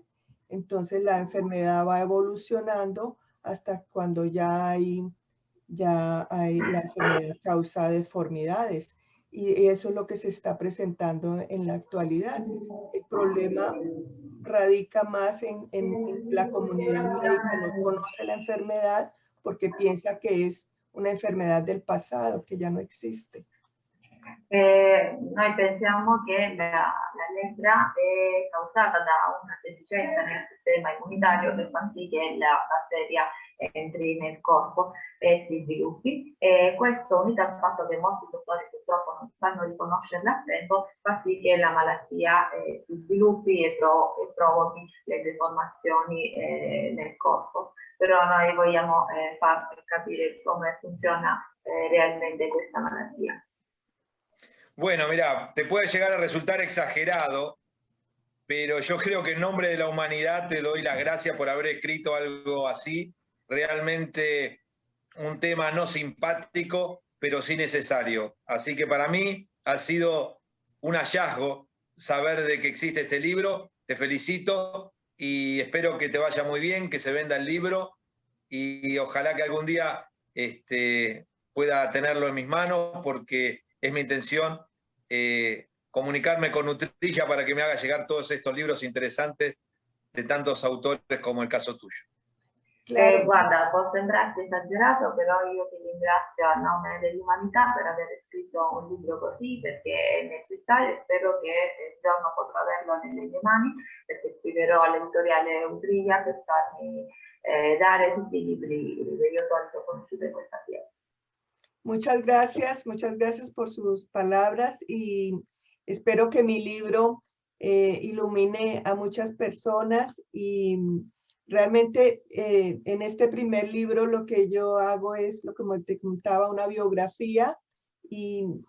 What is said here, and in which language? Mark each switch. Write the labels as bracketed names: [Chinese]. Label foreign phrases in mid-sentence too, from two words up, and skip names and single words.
[Spanish] Entonces la enfermedad va evolucionando hasta cuando ya hay la enfermedad causa deformidades, y eso es lo que se está presentando en la actualidad. El problema radica más en la comunidad médica. No conoce la enfermedad porque piensa que es una enfermedad del pasado, que ya no existe. [Italian] Noi pensiamo che la lepra è causata da una deficienza nel sistema immunitario che fa sì che la batteria entri nel corpo e si sviluppi, e questo, unito al fatto che molti dottori purtroppo non sanno riconoscerla a tempo, fa sì che la malattia si sviluppi e provochi le deformazioni nel corpo. Però noi vogliamo far capire come funziona realmente questa malattia. [Spanish] Bueno, mira, te puede llegar a resultar exagerado, pero yo creo que en nombre de la humanidad te doy las gracias por haber escrito algo así. Realmente un tema no simpático, pero sí necesario. Así que para mí ha sido un hallazgo saber de que existe este libro. Te felicito y espero que te vaya muy bien, que se venda el libro, y ojalá que algún día pueda tenerlo en mis manos, porque es mi intención comunicarme con Nutrilla para que me haga llegar todos estos libros interesantes de tantos autores como el caso tuyo. Claro. [Italian] Guarda, può sembrarti esagerato, però io ti ringrazio a nome dell'umanità per aver scritto un libro così, perché è necessario, e spero che il giorno potrò averlo nelle mie mani, perché scriverò all'editoriale Nutrilla per farmi dare tutti i libri che io ho conosciuto in questa fiera. [Spanish] Muchas gracias por sus palabras, y espero que mi libro ilumine a muchas personas. Y realmente en este primer libro lo que yo hago es, lo que te contaba, una biografía, y